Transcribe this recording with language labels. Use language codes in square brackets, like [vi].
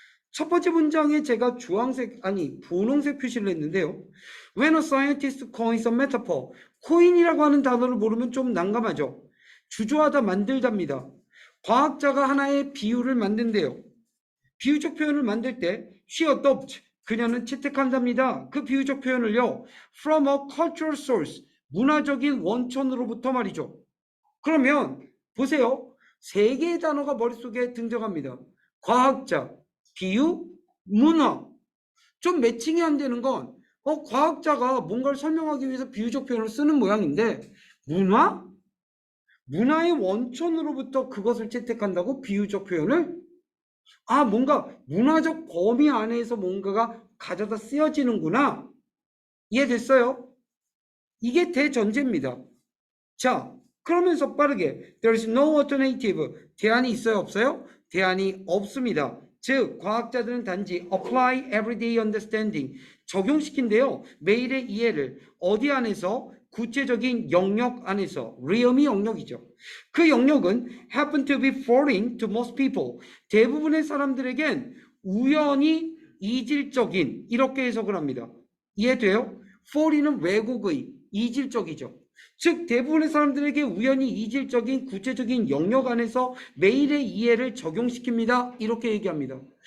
[ko] 첫 번째 문장에 제가 분홍색 표시를 했는데요. [en] When a scientist coins a metaphor, [ko] 코인이라고 하는 단어를 모르면 좀 난감하죠. 주저하다 만들답니다. 과학자가 하나의 비유를 만든대요. 비유적 표현을 만들 때 [en] she adopt, [ko] 그녀는 채택한답니다. 그 비유적 표현을요. [en] From a cultural source, [ko] 문화적인 원천으로부터 말이죠. 그러면 보세요. 세 개의 단어가 머릿속에 등장합니다. 과학자, 비유, 문화. 좀 매칭이 안 되는 건 과학자가 뭔가를 설명하기 위해서 비유적 표현을 쓰는 모양인데 문화? 문화의 원천으로부터 그것을 채택한다고 비유적 표현을? 뭔가 문화적 범위 안에서 뭔가가 가져다 쓰여지는구나. 이해됐어요? 이게 대전제입니다. 자, 그러면서 빠르게 [en] There is no alternative. [ko] 대안이 있어요? 없어요? 대안이 없습니다. 즉, 과학자들은 단지 [en] apply everyday understanding, [ko] 적용시킨대요. 매일의 이해를 어디 안에서? 구체적인 영역 안에서. realm이 영역이죠. 그 영역은 [en] happen to be foreign to most people. [ko] 대부분의 사람들에겐 우연히 이질적인, 이렇게 해석을 합니다. 이해돼요? foreign은 외국의, 이질적이죠. 즉 대부분의 사람들에게 우연히 이질적인 구체적인 영역 안에서 매일의 이해를 적용시킵니다. 이렇게 얘기합니다.